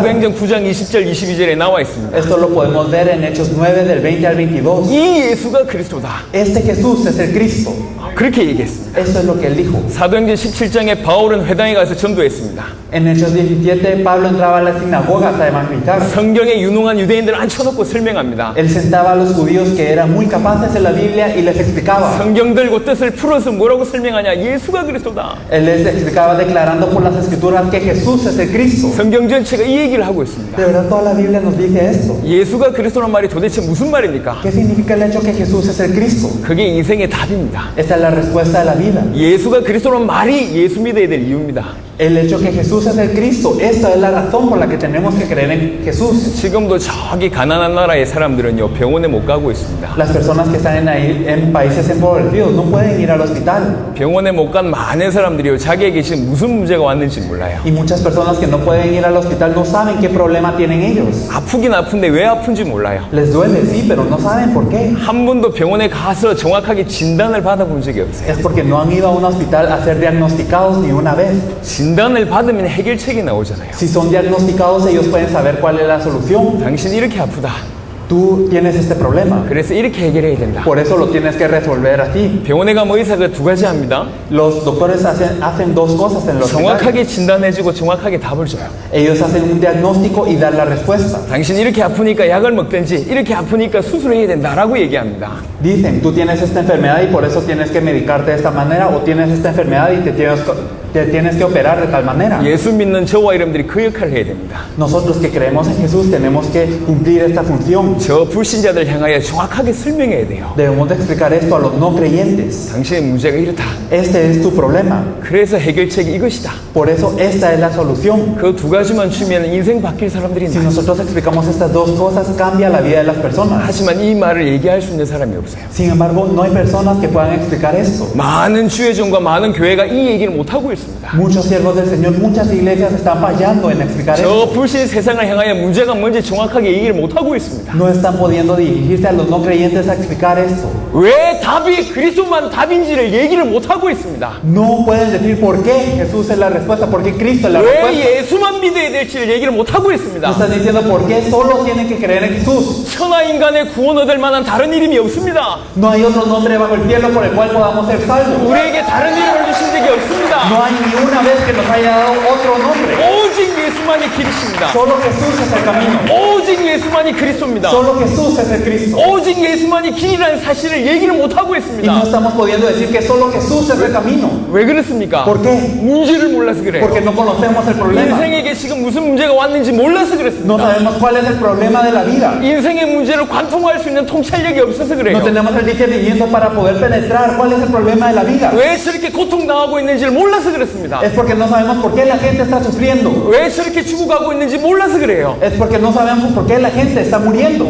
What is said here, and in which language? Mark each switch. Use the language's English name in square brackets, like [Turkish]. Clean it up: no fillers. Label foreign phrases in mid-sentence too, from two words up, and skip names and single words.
[Korean] 사도행전 9장 20절 22절에 나와 있습니다. [Spanish] Esto lo podemos ver en Hechos 9 del 20 al 22. [Korean] 이 예수가 그리스도다. [Spanish] Este Jesús es el Cristo. [Korean] 그렇게 얘기했습니다. [Spanish] Eso es lo que él dijo. [Korean] 사도행전 17장에 바울은 회당에 가서 전도했습니다. [Spanish] En Hechos 17, Pablo entraba a las sinagogas a evangelizar. [Korean] 성경에 유능한 유대인들을 앉혀놓고 설명합니다. [Spanish] Él sentaba a los judíos que eran muy capaces en la Biblia y les explicaba. [Korean] 성경 들고 뜻을 풀어서 뭐라고 설명하냐? 예수가 그리스도다. [Spanish] Él les explicaba declarando por las escrituras que Jesús es el Cristo. [Korean] 성경 전체가 이 얘기를 하고 있습니다. [Spanish] De verdad toda la Biblia nos dice esto. [Korean] 예수가 그리스도란 말이 도대체 무슨 말입니까? [Spanish] ¿Qué significa el hecho que Jesús es el Cristo? [Korean] 그게 인생의 답입니다. [Spanish] Esta es la respuesta de la vida. vida. [Korean] 예수가 그리스도라는 말이 예수 믿어야 될 이유입니다. [Spanish] El hecho que Jesús es el Cristo, esta es la razón por la que tenemos que creer en Jesús. [Korean] 지금도 저기 가난한 나라의 사람들은요 병원에 못 가고 있습니다. [Spanish] Las personas que están en países empobrecidos no pueden ir al hospital. [Korean] 병원에 못 간 많은 사람들이요 자기에게 지금 무슨 문제가 왔는지 몰라요. [Spanish] Y muchas personas que no pueden ir al hospital no saben qué problema tienen ellos. [Korean] 아프긴 아픈데 왜 아픈지 몰라요. [Spanish] Les duele, sí, pero no saben por qué. [Korean] 한 번도 병원에 가서 정확하게 진단을 받아본 적이 없어요. [Spanish] Es porque no han ido a un hospital a ser diagnosticados ni una vez. [Korean] 진단을 받으면 해결책이 나오잖아요. [Spanish] Si son diagnosticados, ellos pueden saber cuál es la solución. [Korean] 당신 이렇게 아프다. [Spanish] Tú tienes este problema. [Korean] 그래서 이렇게 해결해야 된다. [Spanish] Por eso lo tienes que resolver así. [Korean] 병원에 가면 의사가 두 가지 합니다. [Spanish] Los doctores hacen dos cosas en los hospitales. [Korean] 정확하게 진단해주고 정확하게 답을 줘요. [Spanish] Ellos hacen un diagnóstico y dan la respuesta. [Korean] 당신 이렇게 아프니까 약을 먹든지 이렇게 아프니까 수술해야 된다라고 얘기합니다. [Spanish] Dicen, tú tienes esta enfermedad y por eso tienes que medicarte de esta manera, o tienes esta enfermedad y te tienes que operar de tal manera. [Korean] 예수 믿는 저와 여러분들이 그 역할을 해야 됩니다. [Spanish] Nosotros que creemos en Jesús tenemos que cumplir esta función. [Korean] 저 불신자들 향하여 정확하게 설명해야 돼요. [Spanish] Debemos de explicar esto a los no creyentes. [Korean] 당신의 문제가 이렇다. [Spanish] Este es tu problema. [Korean] 그래서 해결책이 이것이다. [Spanish] Por eso esta es la solución. [Korean] 그 두 가지만 주면 인생 바뀔 사람들이 [Spanish] Si [Korean] 있다. [Spanish] nosotros explicamos estas dos cosas, cambia la vida de las personas. [Korean] 하지만 이 말을 얘기할 수 있는 사람이 없어요. [Spanish] Sin embargo, no hay personas que puedan explicar esto. [Korean] 많은 주의종과 많은 교회가 이 얘기를 못하고 있습니다. [Spanish] Muchos siervos del Señor, muchas iglesias están fallando en explicar [Korean] 저 [Spanish] esto. [Korean] 불신 세상을 향하여 문제가 뭔지 정확하게 얘기를 못하고 있습니다. [Spanish] No están pudiendo dirigirse a los no creyentes a explicar esto. [Korean] 왜 답이 그리스도만 답인지를 얘기를 못하고 있습니다. [Spanish] No pueden decir por qué Jesús es la respuesta, por qué Cristo es la [Korean] 왜 [Spanish] respuesta. [Korean] 예수만 믿어야 될지를 얘기를 못하고 [Spanish] No [Korean] 있습니다. [Spanish] están diciendo por qué solo tienen que creer en Jesús. [Korean] 천하 인간의 구원 얻을 만한 다른 이름이 없습니다. [Spanish] No hay otro nombre bajo el cielo por el cual podamos ser salvos. [Korean] 우리에게 다른 이름을 주신 적이 없습니다. [Spanish] No hay ni una vez que nos haya dado otro nombre. [Korean] 오직 예수만이 길이십니다. [Spanish] Solo Jesús es el camino. [Korean] 오직 예수만이 그리스도입니다. [Spanish] Solo Jesús es el Cristo. [Korean] 오직 예수만이 길이라는 사실을 얘기를 못하고 [Spanish] Y no [Korean] 있습니다. [Spanish] estamos pudiendo decir que solo Jesús es el camino. [Korean] 왜 그렇습니까? [Spanish] ¿Por qué? [Korean] 문제를 몰라서 그래요. [Spanish] Porque no conocemos el problema. [Korean] 인생에게 지금 무슨 문제가 왔는지 몰라서 [Spanish] No [Korean] 그렇습니다. [Spanish] sabemos cuál es el problema de la vida. [Korean] 인생의 문제를 관통할 수 있는 통찰력이 없어서 [Spanish] No [Korean] 그래요. [Spanish] tenemos el discernimiento para poder penetrar cuál es el problema de la vida. [Korean] 왜 저렇게 고통당하고 있는지를 몰라서 그렇습니다. [Spanish] Es porque no sabemos por qué la gente está sufriendo. [Korean] 왜 저렇게 죽어가고 있는지 몰라서 그래요. [Spanish] Es porque no sabemos por qué la gente está muriendo.